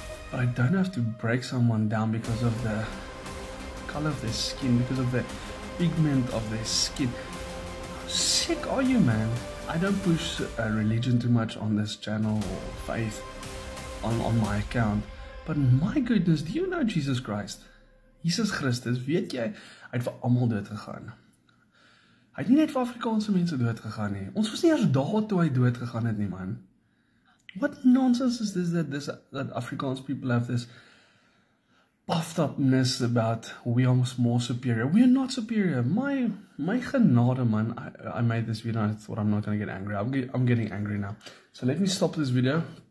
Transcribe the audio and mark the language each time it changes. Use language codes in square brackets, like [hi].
[en] But I don't have to break someone down because of the color of their skin, because of the pigment of their skin. How sick are you, man? I don't push religion too much on this channel or faith on my account. But my goodness, do you know Jesus Christ? [af] Jesus Christus, weet jy, hy het vir almal dood gegaan. Hy het nie net vir Afrikaanse mense dood gegaan nie. Ons was nie eers daar toe hy dood gegaan het nie, man. [en] What nonsense is this that Afrikaans people have this puffed upness about we are more superior. We are not superior. [af] My genade, man. [en] I made this video and I thought I'm not going to get angry. I'm getting angry now. So let me stop this video.